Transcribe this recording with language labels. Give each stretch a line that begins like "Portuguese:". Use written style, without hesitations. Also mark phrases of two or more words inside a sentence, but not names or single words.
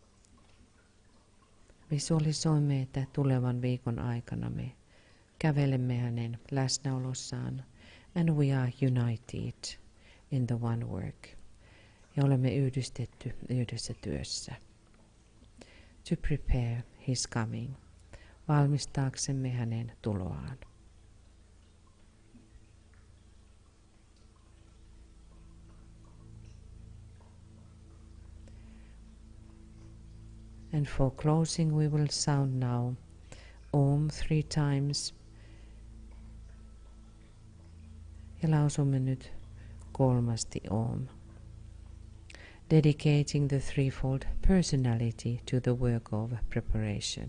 Finnish: Visualisoimme, että tulevan viikon aikana me kävelemme hänen läsnäolossaan,
English: and we are united in the one work.
Finnish: Ja olemme yhdistetty yhdessä työssä.
English: To prepare his coming,
Finnish: valmistaaksemme hänen tuloaan.
English: And for closing we will sound now Om 3 times.
Finnish: Ja lausumme nyt 3 Om.
English: Dedicating the threefold personality to the work of preparation.